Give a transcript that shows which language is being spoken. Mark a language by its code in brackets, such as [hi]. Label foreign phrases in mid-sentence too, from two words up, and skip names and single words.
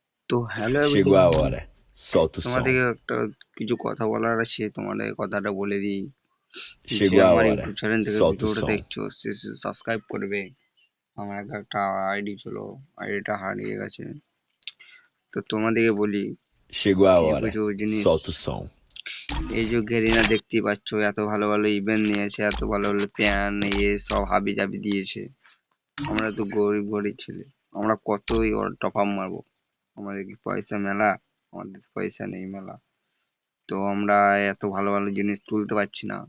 [bn] তো হ্যালো [pt] Chegou [bn] এভরিওয়ান, [pt] a hora. Solta o som. [bn] তোমাদেরকে একটা কিছু কথা বলার আছে। তোমাদের কথাটা বলে দিই যে [pt] Chegou a [bn] আমার [pt] hora. [en] YouTube channel [bn] থেকে [pt] Solta o [bn] ভিডিওটা [pt] som. [bn] দেখছো, সাবস্ক্রাইব করবে। আমার একটা আইডি ছিল, আইডিটা হারিয়ে গেছে। তো তোমাদেরকে বলি [pt] Chegou a [bn] কিছু [pt] hora. [bn] কিছু জিনিস। [pt] Solta o som. [bn] এই যে গেরিনা দেখতেই পাচ্ছ, এত ভালো ভালো ইভেন্ট নিয়েছে, এত ভালো ভালো প্যান সব হাবি জাবি দিয়েছে। আমরা তো গরিব গরিব ছেলে, আমরা কতই ওর [en] top up [bn] মারবো। আমাদের কি পয়সা মেলা? আমাদের তো পয়সা নেই মেলা। তো আমরা এত ভালো ভালো জিনিস তুলতে পারছি না।